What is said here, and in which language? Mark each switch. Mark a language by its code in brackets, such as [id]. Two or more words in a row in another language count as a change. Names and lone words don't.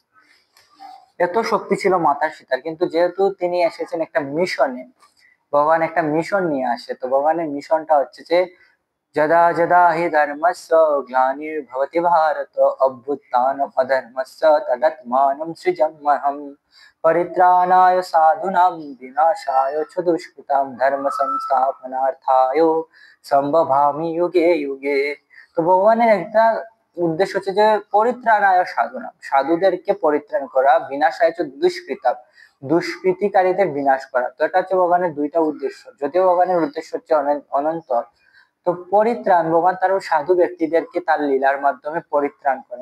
[bn] এত শক্তি ছিল মাতা সীতার। কিন্তু যেহেতু তিনি এসেছেন একটা মিশনে, ভগবান একটা মিশন নিয়ে আসে, তো ভগবানের মিশনটা হচ্ছে যে [sa] যদা যদা হি ধর্মস্য গ্লানির্ভবতি ভারত অভ্যুত্থানম অধর্মস্য তদাত্মানম সৃজম্যহম পরিত্রাণায় সাধুনাম বিনাশায় চ দুষ্কৃতাম ধর্ম সংস্থাপনার্থায় সম্ভবামি যুগে যুগে। [bn] তো ভগবানের একটা উদ্দেশ্য হচ্ছে যে [sa] পরিত্রাণায় সাধুনাম, [bn] সাধুদেরকে পরিত্রাণ করা, [sa] বিনাশায় চ দুষ্কৃতাম, [bn] দুষ্কৃতিকারীদের বিনাশ করা। তো এটা হচ্ছে ভগবানের দুইটা উদ্দেশ্য। যদিও ভগবানের উদ্দেশ্য হচ্ছে অনন্ত, তো পরিত্রাণ, ভগবান তার সাধু ব্যক্তিদেরকে তার লীলার মাধ্যমে পরিত্রাণ করেন।